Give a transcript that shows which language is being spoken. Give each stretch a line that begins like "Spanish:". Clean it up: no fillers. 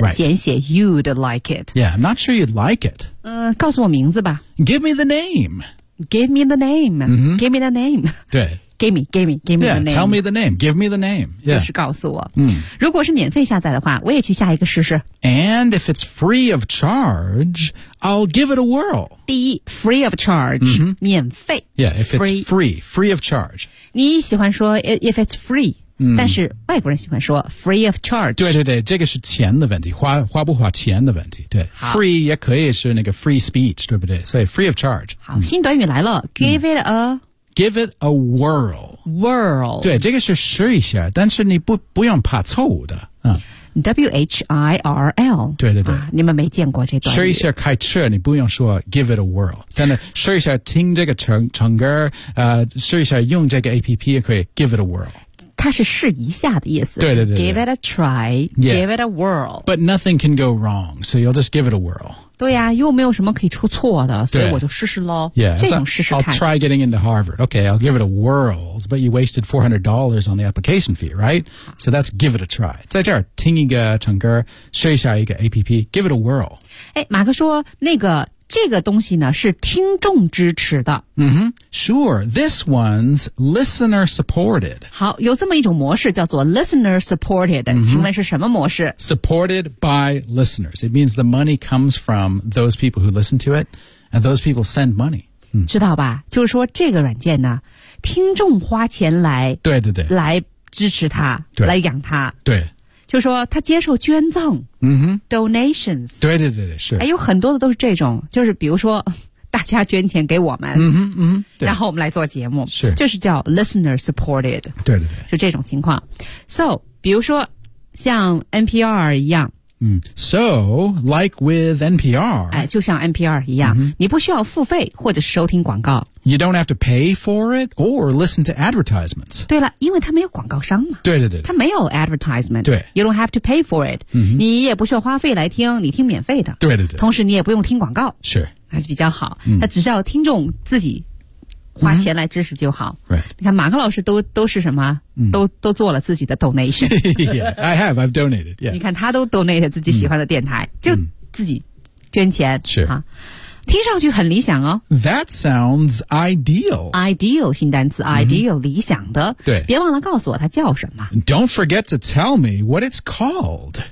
English: Right.
Chinese: 简写
English: you'd like it. Yeah, I'm not sure you'd like it.
Chinese: 告诉我名字吧。
English: Give me the name. Give me the name.、 Mm-hmm. Give me the name.
Chinese: 对。
English: Give me yeah, the name. Yeah, tell me the name. Give me the name. Yeah.
Chinese: 就是告诉我。如果是免费下载的话，我也去下一个试试。
English: And if it's free of charge, I'll give it a whirl.
Chinese: 第一
English: ,free of charge,、 mm-hmm.
Chinese: 免费。
English: Yeah, if free. It's free, free of charge.
Chinese: 你喜欢说
English: if it's free,、
Chinese: 但是外国人喜欢说
English: free of charge.
Chinese: 对对对，这个是钱的问题，花不花钱的问题。对 ,free 也可以是那个
English: free speech,
Chinese: 对不对？所以 free of charge. 好、新短语来了 ,give it a...
English: Give it a whirl. Whirl.
Chinese: 对，这个是试一下，但是你不用怕错误的。
English: Whirl.
Chinese: 对对对、你们没见过这段语。试一下开车，你不用说
English: give it a whirl，
Chinese: 但是试一下听这个唱歌，试一下用这个 APP 也可以 give it a whirl。它是试一下的意思。对对 对。
English: Give it a try.、 Yeah. Give it a whirl. But nothing can go wrong, so you'll just give it a whirl.
Chinese: 对呀、又没有什么可以出错的，所以我就试试咯。
English: Yeah,
Chinese: 这种试试看。
English: I'll try getting into Harvard. Okay, I'll give it a whirl. But you wasted $400 on the application fee, right? So that's give it a try.
Chinese: 在这儿听一个唱歌，试一下一个
English: APP, give it a whirl.
Chinese: 哎，马克说那个这个东西呢是听众支持的。
English: Sure, this one's listener supported.
Chinese: 好，有这么一种模式叫做
English: listener supported、
Chinese: 请问是什么模式？
English: Supported by listeners. It means the money comes from those people who listen to it, and those people send money.、
Chinese: 知道吧？就是说这个软件呢，听众花钱来，对对对，来支持它，对，来养它，对。就说他接受捐赠、donations 对对对对是、有很多的都是这种就是比如说大家捐钱给我们、对然后我们来做节目是就是叫 listener supported 对对对就这种情况 So 比如说像 NPR 一样
English: So, like with NPR.
Chinese: 哎，就像 NPR 一样、你不需要付费或者收听广告。
English: You don't have to pay for it or listen to advertisements.
Chinese: 对了，因为它没有广告商嘛。对对对。它没有 advertisement. 对。
English: You don't have to pay for it.、
Chinese: 你也不需要花费来听，你听免费的。对对对。同时你也不用听广告。是。还是比较好。它只需要听众自己花钱来支持就好。
English: Right.
Chinese: 你看马克老师都是什么、都做了自己的 donation.
English: yeah, I have, I've donated.、Yeah.
Chinese: 你看他都 donate 自己喜欢的电台、就自己捐钱。是。听上去很理想哦。
English: That sounds ideal.
Chinese: Ideal, 新单词 ideal, 理想的。对。别忘了告诉我它叫什么。
English: Don't forget to tell me what it's called.